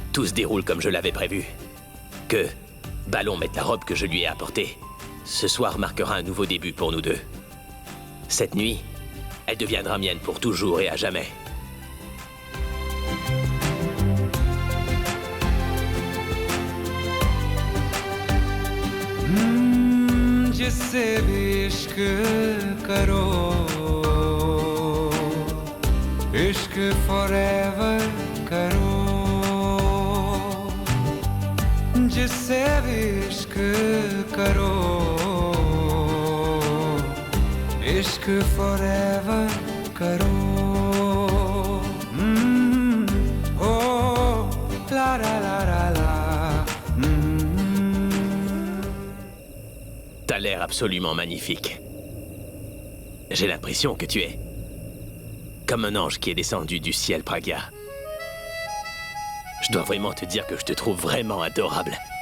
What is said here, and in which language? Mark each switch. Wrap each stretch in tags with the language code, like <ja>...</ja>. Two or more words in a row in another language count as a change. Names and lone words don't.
<fr>se déroule comme je l'avais prévu, que Ballon mette la robe que je lui ai apportée, ce soir marquera un nouveau début pour nous deux. Cette nuit, elle deviendra mienne pour toujours et à jamais.</fr> <hi>जिससे भी इश्क करो इश्क फॉरएवर करो जिससे भी इश्क करो इश्क फॉरएवर करो ओ ला ला ला ला ला</hi> <fr>T'as l'air absolument magnifique. J'ai l'impression que tu es comme un ange qui est descendu du ciel, Pragya. Je dois vraiment te dire que je te trouve vraiment adorable.</fr>